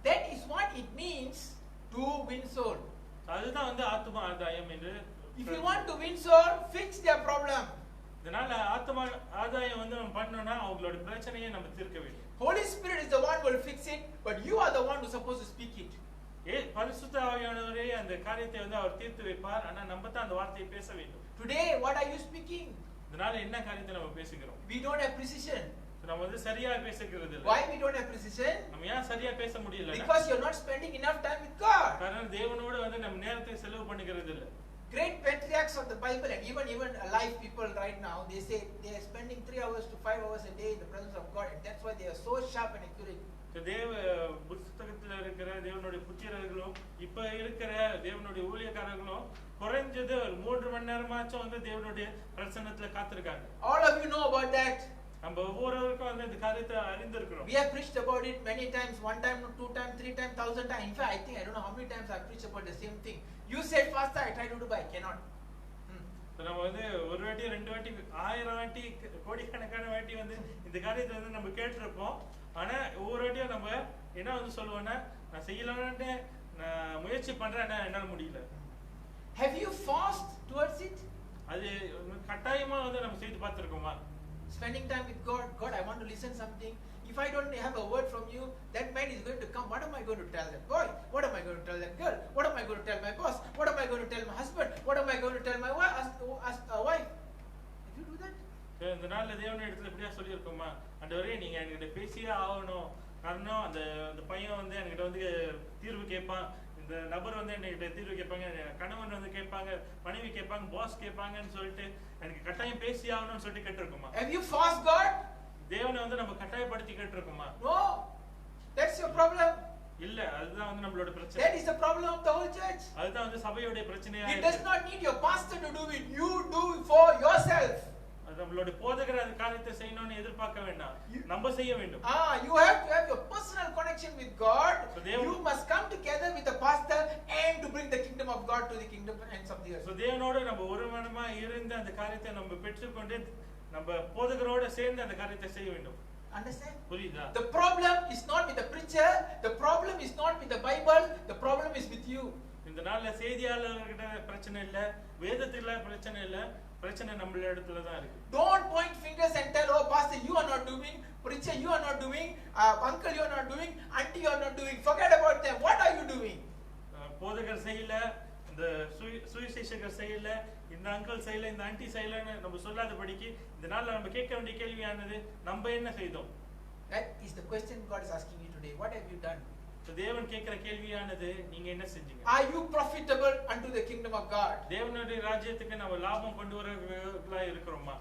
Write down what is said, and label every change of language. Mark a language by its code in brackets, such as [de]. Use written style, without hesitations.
[en] That is what it means to win soul. [ta] அதுதான் வந்து ஆத்தும ஆதாயம் என்று. [en] If you want to win soul, fix their problem. [ta] இதனால ஆத்தும ஆதாயம் வந்து நம்ம பண்ணனும்னா அவங்களோட பிரச்சனையை நம்ம தீர்க்க வேண்டும். [en] Holy Spirit is the one who will fix it, but you are the one who is supposed to speak it. [ta] பரிசுத்த ஆவியானவரே அந்த காரியத்தை வந்து அவர் தீர்த்து வைப்பார், ஆனா நம்ம தான் அந்த வார்த்தையை பேச வேண்டும். [en] Today what are you speaking? [ta] இதனால என்ன காரியத்தை நம்ம பேசுகிறோம்? [en] We don't have precision. [ta] நம்ம வந்து சரியா பேசிக்கிறது இல்ல. [en] Why we don't have precision? [ta] நம்ம ஏன் சரியா பேச முடியல? [en] Because you are not spending enough time with God. [ta] காரணம் தேவனோட வந்து நம்ம நேரத்தை செலவு பண்ணிக்கிறது இல்ல. [en] Great patriarchs of the Bible and even alive people right now, they say they are spending 3 hours to 5 hours a day in the presence of God, and that's why they are so sharp and accurate. [ta] தேவ புத்தகத்துல இருக்கிற தேவனுடைய புத்திரர்களும் இப்ப இருக்கிற தேவனுடைய ஊழியக்காரர்களும் குறைஞ்சது ஒரு 3 மணி நேரமாச்சும் வந்து தேவனுடைய பிரசன்னத்துல காத்திருக்காங்க. [en] All of you know about that. [ta] நம்ம ஒவ்வொருவருக்கும் வந்து இந்த காரியத்தை அறிந்திருக்கிறோம். [en] We have preached about it many times, 1 time, 2 times, 3 times, 1000 times. In fact, I think I don't know how many times I preached about the same thing. You said faster, I try to do, but I cannot. [ta] நம்ம வந்து ஒரு வாட்டி 2 வாட்டி 1000 வாட்டி கோடிக்கணக்கான வாட்டி வந்து இந்த காரியத்தை வந்து நம்ம கேட்டிருப்போம். ஆனா ஒவ்வொரு வாட்டியும் நம்ம என்ன வந்து சொல்லுவோம்னா, நான் செய்யலாம்னு நான் முயற்சி பண்றேன், என்னால முடியல. [en] Have you fast towards it? [ta] அது கட்டாயமா வந்து நம்ம செய்து பார்த்திருக்கோமா? [en] Spending time with God. God, I want to listen something. If I don't have a word from you, that man is going to come. What am I going to tell that boy? What am I going to tell that girl? What am I going to tell my boss? What am I going to tell my husband? What am I going to tell my wife? If you do that, [ta] இந்த நாள்ல தேவனுடைய இடத்துல இப்படியா சொல்லியிருக்கோமா? ஆண்டவரே, நீங்க என்கிட்ட பேசியே ஆகணும். காரணம் அந்த பையன் வந்து என்கிட்ட வந்து தீர்வு கேட்பான், இந்த நபர் வந்து என்கிட்ட தீர்வு கேட்பாங்க, கணவன் வந்து கேட்பாங்க, மனைவி கேட்பாங்க, பாஸ் கேட்பாங்கன்னு சொல்லிட்டு எனக்கு கட்டாயம் பேசி ஆகணும்னு சொல்லிட்டு கேட்டிருக்கோமா? [en] have you fast God? [ta] தேவனை வந்து நம்ம கட்டாயப்படுத்தி கேட்டிருக்கோமா? [en] No, that's your problem. [ta] இல்ல, அதுதான் வந்து நம்மளோட பிரச்சனை. [en] That is the problem of the whole church. [ta] அதுதான் வந்து சபையோட பிரச்சனையா [en] It [ta] இருக்கு. [en] does not need your pastor to do it. You do it for yourself. [ta] அது நம்மளோட போதகர் அந்த காரியத்தை செய்யணும்னு எதிர்பார்க்க வேண்டாம், நம்ம செய்ய வேண்டும். [en] You have to have your personal connection with God. So you must come together with the pastor and to bring the kingdom of God to the kingdom ends of the earth. [ta] So தேவனோட நம்ம ஒருமனமா இருந்து அந்த காரியத்தை நம்ம பெற்றுக்கொண்டு நம்ம போதகரோட சேர்ந்து அந்த காரியத்தை செய்ய வேண்டும். [en] Understand? [ta] புரியுதா? [en] The problem is not with the preacher, the problem is not with the Bible, the problem is with you. [ta] இந்த நாள்ல செய்தியாளர்கிட்ட பிரச்சனை இல்ல, வேதத்துல பிரச்சனை இல்ல, பிரச்சனை நம்ம இடத்துல தான் இருக்கு. [en] Don't point fingers and tell, oh pastor you are not doing, preacher you are not doing, uncle you are not doing, auntie you are not doing. Forget about them. What are you doing? [ta] போதகர் செய்யல, இந்த சுவிசேஷகர் செய்யல, இந்த uncle செய்யல, இந்த anti செய்யலன்னு நம்ம சொல்லாதபடிக்கு இந்த நாள்ல நம்ம கேட்க வேண்டிய கேள்வியானது, நம்ம என்ன செய்தோம்? [en] That is the question God is asking you today. What have you done? [ta] தேவன் கேட்கிற கேள்வியானது, நீங்க என்ன செஞ்சீங்க? [en] Are you profitable unto the kingdom of God? [ta] தேவனுடைய ராஜ்யத்துக்கு நம்ம லாபம் கொண்டு வரவங்களா இருக்கிறோமா?